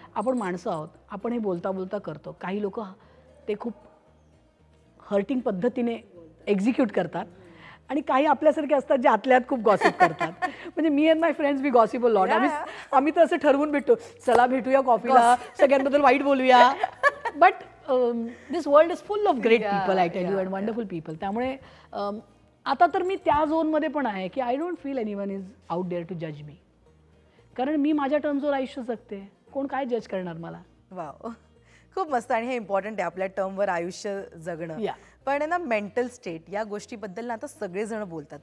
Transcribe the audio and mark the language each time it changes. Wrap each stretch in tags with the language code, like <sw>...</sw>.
<mr>आपण माणसं आहोत, आपण हे बोलता बोलता करतो. काही लोक ते खूप हर्टिंग पद्धतीने एक्झिक्यूट करतात आणि काही आपल्यासारखे असतात जे आतल्यात खूप गॉसिप करतात. म्हणजे मी</mr> <en>And my friends we gossip a lot.</en> <mr>आम्ही तर असं ठरवून भेटतो, चला भेटूया कॉफीला, सगळ्यांबद्दल वाईट बोलूया.</mr> <en>But this world is full of great people, I tell you, and wonderful people.</en> <mr>त्यामुळे आता तर मी त्या झोनमध्ये पण आहे की</mr> <en>I don't feel anyone is out there to जज मी.</en> <mr>कारण मी माझ्या टर्मवर आयुष्य जगते, कोण काय जज करणार मला. वाव, खूप मस्त. आणि हे इम्पॉर्टंट आहे आपल्या टर्मवर आयुष्य जगणं. पण ना मेंटल स्टेट या गोष्टीबद्दल ना आता सगळेजण बोलतात.</mr>